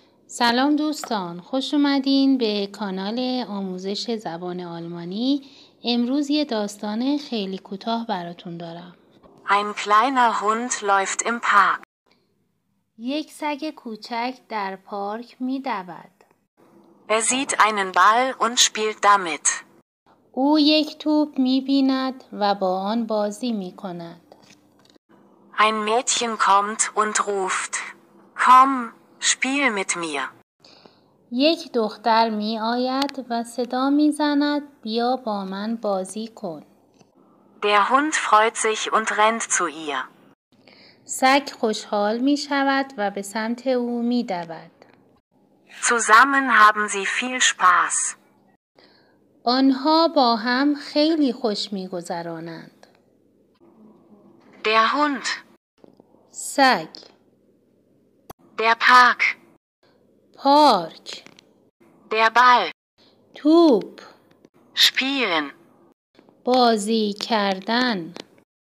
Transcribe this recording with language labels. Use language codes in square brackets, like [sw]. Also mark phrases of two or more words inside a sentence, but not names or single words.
[fa] سلام دوستان، خوش اومدین به کانال آموزش زبان آلمانی. امروز یه داستان خیلی کوتاه براتون دارم. [de] Ein kleiner Hund läuft im Park. [fa] یک سگ کوچک در پارک می‌دود. [de] Er sieht einen Ball und spielt damit. [fa] او یک توپ می‌بیند و با آن بازی می‌کند. [de] Ein Mädchen kommt und ruft: Komm, spiel mit mir. [fa] یک دختر می‌آید و صدا می‌زند بیا با من بازی کن. [de] Der Hund freut sich und rennt zu ihr. [fa] سگ خوشحال می‌شود و به سمت او می‌دود. [de] Zusammen haben sie viel Spaß. [fa] آنها با هم خیلی خوش می‌گذرانند. [de] Der Hund, [fa] سگ، [de] der Park, [fa] پارک، [de] der Ball, [fa] توپ، [de] spielen. [fa] بازی کردن.